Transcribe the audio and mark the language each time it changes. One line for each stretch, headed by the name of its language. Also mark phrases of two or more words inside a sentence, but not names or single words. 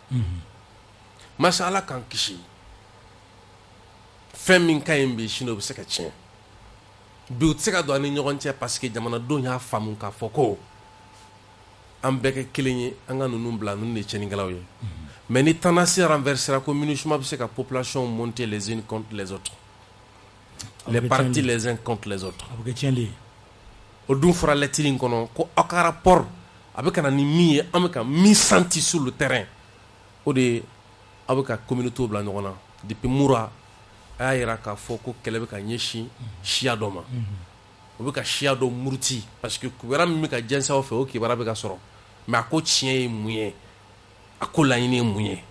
Bambara: masa Ala k'an kisi fɛn min ka ɲi bi sini o bɛ se ka tiɲɛ bi u tɛ se ka don an ni ɲɔgɔn cɛ
French: parce que
Bambara: jamanadenw y'a faamu k'a fɔ ko an bɛɛ kɛ kelen ye an ka ninnu bila ninnu de ye tiɲɛnikɛlaw ye mais ni
French: tendance renversera
Bambara: ko MINUSMA bɛ se ka
French: population monter les unes contre les autres les partis les uns contre les autres
Bambara: a bɛ kɛ tiɲɛli ye o dun fɔra lettre in kɔnɔ ko aw ka rapport a bɛ ka na ni min ye an bɛ ka min
French: senti sur le terrain
Bambara: o de ye aw bɛ ka communauté bila ɲɔgɔn na depuis Moura a y'a yira k'a fɔ ko kɛlɛ bɛ ka ɲɛsin siya dɔ ma o bɛ ka siya dɔ muruti
French: parce que
Bambara: kibaruya min bɛ ka jɛnsɛn aw fɛ o kibaruya bɛ ka sɔrɔ mais a ko tiɲɛ ye mun ye a ko laɲini ye mun ye